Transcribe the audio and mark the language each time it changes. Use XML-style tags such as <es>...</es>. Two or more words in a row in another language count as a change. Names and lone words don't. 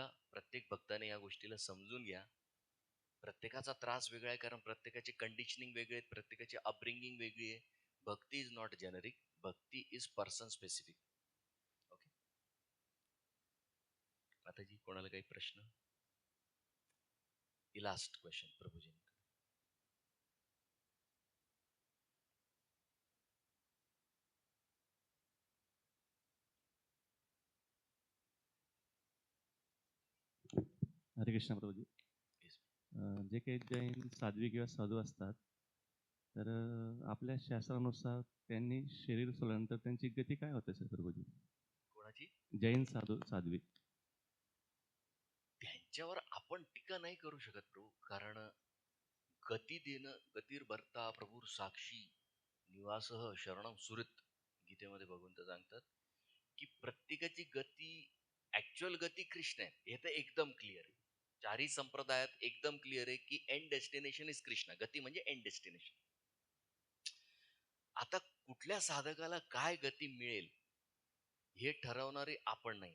<mr>प्रत्येक भक्ताने या गोष्टीला समजून घ्या. प्रत्येकाचा त्रास वेगळा आहे, कारण प्रत्येकाचे कंडिशनिंग वेगळे आहेत, प्रत्येकाची अपब्रिंगिंग वेगळी आहे.</mr> <en>Bhakti is not generic, bhakti is person specific.</en> <mr>ओके, माताजी कोणाला काही प्रश्न?</mr> <en>Last question prabhuji.</en> <mr>हरे कृष्ण प्रभूजी. जे काही जैन साध्वी किंवा साधू असतात, तर आपल्या शास्त्रानुसार त्यांनी शरीर सोडल्यानंतर त्यांची गती काय होते सर प्रभूजी? कोणाची? जैन साध्वी. त्यांच्यावर आपण टीका नाही करू शकत प्रभू, कारण गती देणं,</mr> <sa>गतिर्भर्ता प्रभूर साक्षी निवासः शरणम सुरित,</sa> <mr>गीतेमध्ये भगवंत सांगतात की प्रत्येकाची गती, ऍक्च्युअल गती कृष्ण आहे. हे तर एकदम क्लिअर आहे. चारही संप्रदायात एकदम क्लिअर आहे की</mr> <en>end destination is Krishna.</en> <mr>गती म्हणजे</mr> <en>end destination.</en> <mr>आता कुठल्या साधकाला काय गती मिळेल हे ठरवणारे आपण नाही.</mr>